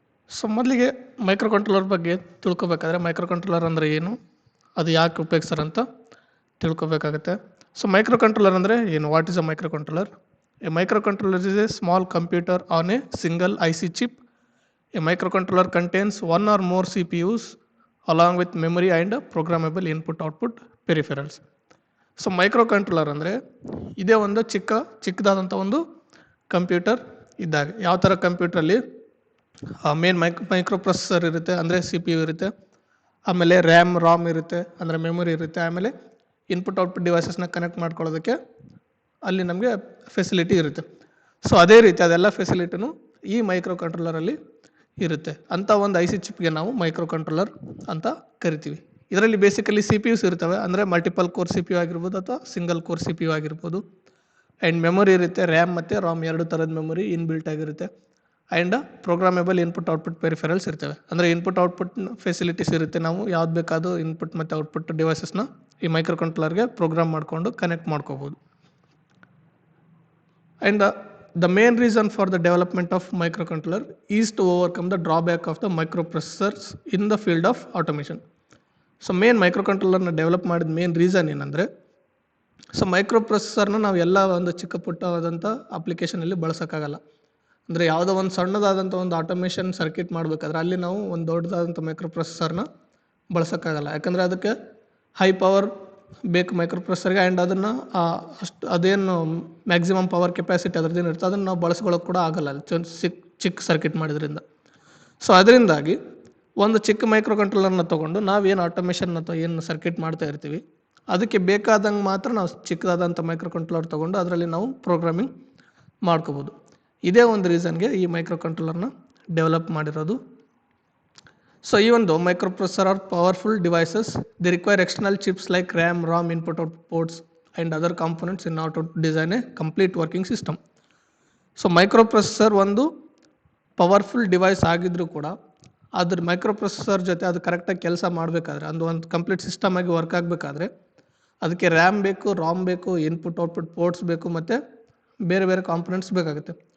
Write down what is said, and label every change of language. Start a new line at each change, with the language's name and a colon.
Kannada: So ಮೊದಲಿಗೆ micro controller ಬಗ್ಗೆ ತಿಳ್ಕೊಬೇಕಾದ್ರೆ micro controller ಅಂದರೆ ಏನು, ಅದು ಯಾಕೆ ಉಪಯೋಗಿಸ್ತಾರೆ ಅಂತ ತಿಳ್ಕೊಬೇಕಾಗುತ್ತೆ. ಸೊ ಮೈಕ್ರೋ ಕಂಟ್ರೋಲರ್ ಅಂದರೆ ಏನು?
English: What is a microcontroller? A microcontroller is a small computer on a single IC chip. A microcontroller contains one or more CPUs along with memory and programmable input-output peripherals.
Kannada: So micro controller ಅಂದರೆ ಇದೇ ಒಂದು ಚಿಕ್ಕದಾದಂಥ ಒಂದು computer ಇದ್ದಾಗ. ಯಾವ ಥರ ಕಂಪ್ಯೂಟ್ರಲ್ಲಿ main micro processor ಇರುತ್ತೆ, ಅಂದರೆ CPU ಇರುತ್ತೆ, ಆಮೇಲೆ ROM ಇರುತ್ತೆ, ಅಂದರೆ ಮೆಮೊರಿ ಇರುತ್ತೆ, ಆಮೇಲೆ ಇನ್ಪುಟ್-ಔಟ್ಪುಟ್ ಡಿವೈಸಸ್ನ ಕನೆಕ್ಟ್ ಮಾಡ್ಕೊಳ್ಳೋದಕ್ಕೆ ಅಲ್ಲಿ ನಮಗೆ ಫೆಸಿಲಿಟಿ ಇರುತ್ತೆ. ಸೊ ಅದೇ ರೀತಿ ಅದೆಲ್ಲ ಫೆಸಿಲಿಟಿನೂ ಈ ಮೈಕ್ರೋ ಕಂಟ್ರೋಲರಲ್ಲಿ ಇರುತ್ತೆ. ಅಂಥ ಒಂದು IC ಚಿಪ್ಗೆ ನಾವು ಮೈಕ್ರೋ ಕಂಟ್ರೋಲರ್ ಅಂತ ಕರಿತೀವಿ. ಇದರಲ್ಲಿ ಬೇಸಿಕಲಿ CPUs ಇರ್ತವೆ, ಅಂದರೆ ಮಲ್ಟಿಪಲ್ ಕೋರ್ CPU ಆಗಿರ್ಬೋದು ಅಥವಾ ಸಿಂಗಲ್ ಕೋರ್ CPU ಆಗಿರ್ಬೋದು. ಆ್ಯಂಡ್ ಮೆಮೊರಿ ಇರುತ್ತೆ, RAM ಮತ್ತು ROM ಎರಡು ಥರದ ಮೆಮೊರಿ ಇನ್ಬಿಲ್ಟ್ ಆಗಿರುತ್ತೆ. ಆ್ಯಂಡ್ ಪ್ರೋಗ್ರಾಮೇಬಲ್ ಇನ್ಪುಟ್-ಔಟ್ಪುಟ್ ಪೆರಿಫೆರಲ್ಸ್ ಇರ್ತವೆ, ಅಂದರೆ ಇನ್ಪುಟ್-ಔಟ್ಪುಟ್ ಫೆಸಿಲಿಟೀಸ್ ಇರುತ್ತೆ. ನಾವು ಯಾವ್ದು ಬೇಕಾದರೂ ಇನ್ಪುಟ್ ಮತ್ತು ಔಟ್ಪುಟ್ ಡಿವೈಸಸ್ನ ಈ ಮೈಕ್ರೋ ಕಂಟ್ರೋಲರ್ಗೆ ಪ್ರೋಗ್ರಾಮ್ ಮಾಡಿಕೊಂಡು ಕನೆಕ್ಟ್ ಮಾಡ್ಕೋಬೋದು.
English: And the main reason for the development of microcontroller is to overcome the drawback of the microprocessors in the field of automation.
Kannada: So main ಮೈಕ್ರೋಕಂಟ್ರೋಲರ್ನ develop ಮಾಡಿದ main reason ಏನಂದರೆ, so ಮೈಕ್ರೋಪ್ರೊಸೆಸರ್ನ ನಾವು ಎಲ್ಲ ಒಂದು ಚಿಕ್ಕ ಪುಟ್ಟವಾದಂಥ ಅಪ್ಲಿಕೇಶನಲ್ಲಿ ಬಳಸೋಕ್ಕಾಗಲ್ಲ. ಅಂದರೆ ಯಾವುದೋ ಒಂದು ಸಣ್ಣದಾದಂಥ ಒಂದು ಆಟೋಮೇಷನ್ ಸರ್ಕ್ಯೂಟ್ ಮಾಡಬೇಕಾದ್ರೆ ಅಲ್ಲಿ ನಾವು ಒಂದು ದೊಡ್ಡದಾದಂಥ ಮೈಕ್ರೋಪ್ರೊಸೆಸರ್ನ ಬಳಸೋಕ್ಕಾಗಲ್ಲ. ಯಾಕಂದರೆ ಅದಕ್ಕೆ ಹೈ ಪವರ್ ಬೇಕು ಮೈಕ್ರೋಪ್ರೊಸೆಸರ್ಗೆ. ಆ್ಯಂಡ್ ಅದನ್ನು ಅದೇನು ಮ್ಯಾಕ್ಸಿಮಮ್ ಪವರ್ ಕೆಪಾಸಿಟಿ ಅದ್ರದ್ದೇನು ಇರ್ತದೆ ಅದನ್ನು ನಾವು ಬಳಸ್ಕೊಳ್ಳೋಕೆ ಕೂಡ ಆಗಲ್ಲ ಅಲ್ಲಿ ಚಿಕ್ಕ ಸರ್ಕ್ಯೂಟ್ ಮಾಡಿದ್ರಿಂದ. ಸೊ ಅದರಿಂದಾಗಿ ಒಂದು ಚಿಕ್ಕ ಮೈಕ್ರೋ ಕಂಟ್ರೋಲರ್ನ ತೊಗೊಂಡು ನಾವೇನು ಆಟೋಮೇಷನ್ ಅಥವಾ ಏನು ಸರ್ಕ್ಯೂಟ್ ಮಾಡ್ತಾ ಇರ್ತೀವಿ ಅದಕ್ಕೆ ಬೇಕಾದಂಗೆ ಮಾತ್ರ ನಾವು ಚಿಕ್ಕದಾದಂಥ ಮೈಕ್ರೋ ಕಂಟ್ರೋಲರ್ ತೊಗೊಂಡು ಅದರಲ್ಲಿ ನಾವು ಪ್ರೋಗ್ರಾಮಿಂಗ್ ಮಾಡ್ಕೋಬೋದು. ಇದೇ ಒಂದು ರೀಸನ್ಗೆ ಈ ಮೈಕ್ರೋ ಕಂಟ್ರೋಲರ್ನ ಡೆವಲಪ್ ಮಾಡಿರೋದು.
English: So even though microprocessors are powerful devices, they require external chips like RAM, ROM, input-output ports and other components in order to design a complete working system.
Kannada: So microprocessor ಒಂದು powerful device ಆಗಿದ್ರೂ ಕೂಡ ಅದ್ರ microprocessor ಜೊತೆ ಅದು ಕರೆಕ್ಟಾಗಿ ಕೆಲಸ ಮಾಡಬೇಕಾದ್ರೆ, ಒಂದು ಕಂಪ್ಲೀಟ್ ಸಿಸ್ಟಮ್ ಆಗಿ ವರ್ಕ್ ಆಗಬೇಕಾದ್ರೆ ಅದಕ್ಕೆ RAM ಬೇಕು, ROM ಬೇಕು, ಇನ್ಪುಟ್-ಔಟ್ಪುಟ್ ಪೋರ್ಟ್ಸ್ ಬೇಕು, ಮತ್ತು ಬೇರೆ ಬೇರೆ ಕಾಂಪೊನೆಂಟ್ಸ್ ಬೇಕಾಗುತ್ತೆ.